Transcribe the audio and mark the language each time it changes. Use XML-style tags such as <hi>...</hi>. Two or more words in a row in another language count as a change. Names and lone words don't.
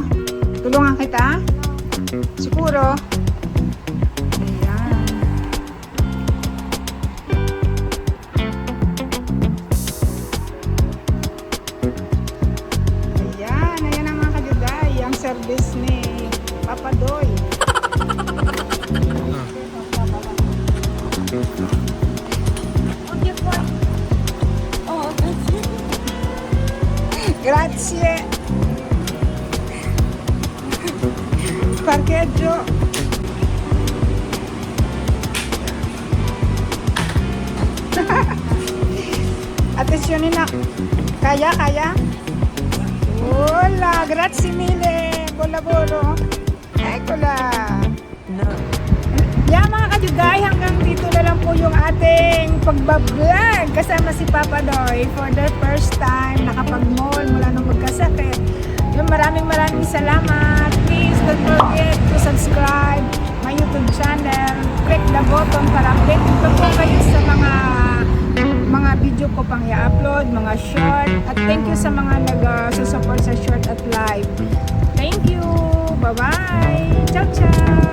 <tl>Tulungan kita? Siguro. Ayan. Ayan ang mga kadigay. Ang service ni Papa Doy.</tl> <it>Grazie. Parcheggio. Attenzione na.</it> <tl>Kaya?</tl> <it>Hola, grazie mille. Buon lavoro. Eccola. No.</it> <en>Yeah,</en> <tl>mga kadyugay, hanggang dito na lang po yung ating pagbablog kasama si Papa Doy</tl> <en>for the first time</en> <tl>nakapag-mall mula nung magkasakit. Yung maraming salamat.</tl> <en>Please don't forget to subscribe my YouTube channel. Click the button</en> <tl>para updated pa po kayo sa mga video ko pang i-upload, mga short. At</tl> <en>thank you</en> <tl>sa mga nag-support sa short at live.</tl> <en>Thank you. Bye-bye.</en> <it>Ciao, ciao.</it>